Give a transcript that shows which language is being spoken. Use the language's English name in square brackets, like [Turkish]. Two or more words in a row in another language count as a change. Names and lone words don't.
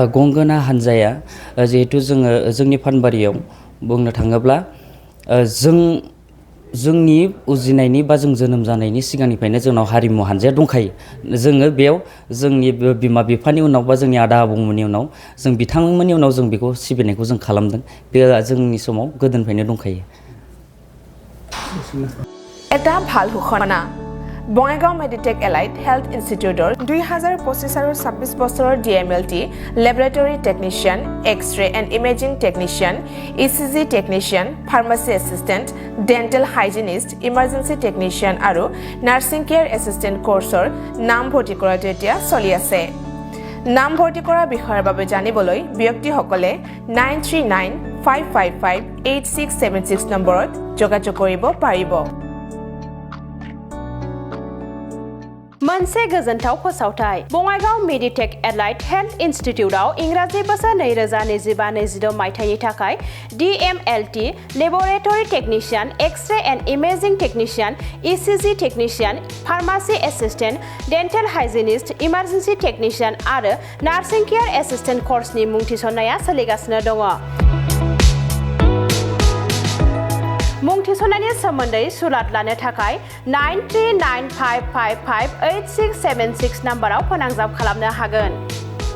[Bodo] गंगोना हान्जाया जिहेतु जोङो जोंनि फानबारियाव बुंनो थाङोब्ला जोंनि उजिनायनि बा जों जोनोम जानायनि सिगांनिफ्रायनो जोंनाव हारिमु हान्जाया दंखायो जोङो बेयाव जोंनि बिमा बिफानि उनाव बा जोंनि आदा आबौमोननि उनाव जों बिथांमोननि उनाव जों बेखौ सिबिनायखौ जों खालामदों बे जोंनि समाव गोदोनिफ्रायनो दंखायो [Assamese] এটা ভাল ঘোষণা বঙাইগাঁও মেডিটেক এলাইট হেল্থ ইনষ্টিটিউটৰ 2025 আৰু 26 বছৰৰ [English] DMLT laboratory technician X-ray and imaging technician ECG technician pharmacy assistant dental hygienist emergency technician [Assamese] আৰু [English] nursing care assistant coursor [Assamese] নাম ভৰ্তি কৰাটো এতিয়া চলি আছে নাম ভৰ্তি কৰাৰ বিষয়ৰ বাবে জানিবলৈ ব্যক্তিসকলে 9395558676 নম্বৰত যোগাযোগ কৰিব পাৰিব [Bodo] मोनसे गोजोनथाव फोसावथाय बङाइगाव मेडिटेक एलाइट हेल्थ इन्स्टिट्यूटआव इंराजि बोसोर 2025-26 मायथाइनि थाखाय [English] DMLT laboratory technician X-ray and imaging technician ECG technician pharmacy assistant dental hygienist emergency technician [Bodo] आरो [English] nursing care assistant coursni [Bodo] मुं थिसननाया सोलिगासिनो दङ मुं थिसननायनि सोमोन्दै सुलाद लानो थाखाय 9395558676 नम्बराव फोनांजाब खालामनो हागोन